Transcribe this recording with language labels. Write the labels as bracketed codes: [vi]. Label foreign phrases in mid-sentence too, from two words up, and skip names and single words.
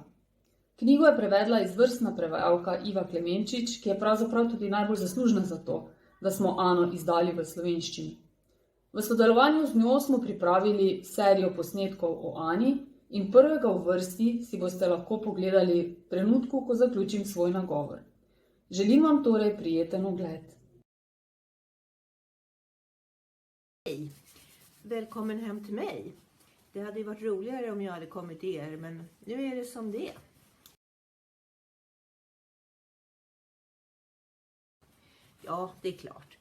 [sl] Knjigo je prevedla izvrstna prevajalka Iva Klemenčič, ki je pravzaprav tudi najbolj zaslužna za to, da smo Ano izdali v slovenščini. V sodelovanju z njo smo pripravili serijo posnetkov o Ani in prvega v vrsti si boste lahko pogledali v trenutku, ko zaključim svoj nagovor. Želim vam torej prijeten ogled. [sv] Hej, välkommen hem till mig. Det hade ju varit roligare om jag hade kommit till er, men nu är det som det är. Ja, det är klart.